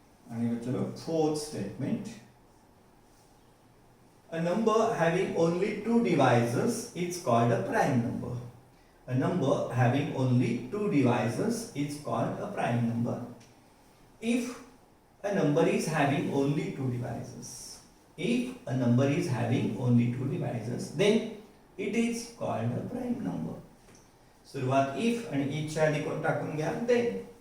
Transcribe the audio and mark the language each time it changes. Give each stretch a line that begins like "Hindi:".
Marathi: आणि चलो
English: fourth statement. A number having only 2 divisors is called a prime number. A number having only 2 divisors is called a prime number. If a number is having only 2 divisors, if a number is having only 2 divisors, then it is called a prime number.
Marathi: सुरुवात if आणि each च्या आधी कोण टाकून घ्या, then.